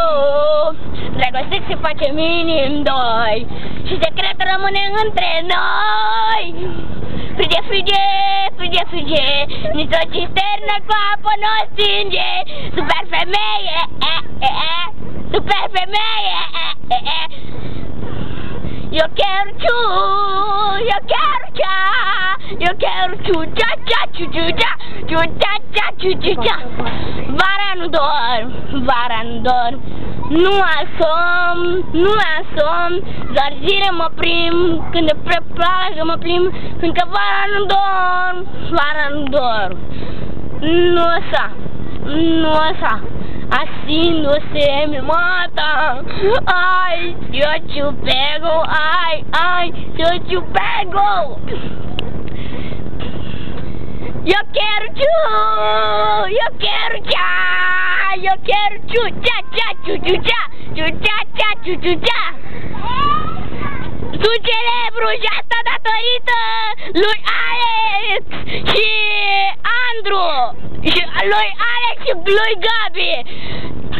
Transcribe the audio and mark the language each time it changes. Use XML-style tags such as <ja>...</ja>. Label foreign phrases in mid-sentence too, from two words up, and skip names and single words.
<ro>Dragostea se face minim doi și secretul rămâne între noi. Frige, frige, frige, frige, nici o cisternă cu apă nu stinge. Super femeie, super femeie,</ro> <pt>eu quero ciu, eu quero cia, eu quero ciu, cia, cia, ciu, ciu, cia, ciu, cia, cia, ciu, ciu, cia.</pt> <ro>Vara nu dorm, vara nu dorm, nu am somn, doar zile mă plimb, când de pe plajă mă plimb, fiindcă vara nu dorm, vara nu dorm.</ro> <pt>Nossa, assim você me mata. Ai, se eu te pego, ai, se eu te pego. Eu quero tchu, eu quero tchá, eu quero tchu, tchá, tchá, tchu, tchu, tchá, tchu, tchá, tchá, tchu, tchu, tchá.</pt> <ro>Su cerebru</ro> <pt>já está</pt> <ro>datorită lui Alex și Andru, și lui Alex și lui Gabi.</ro>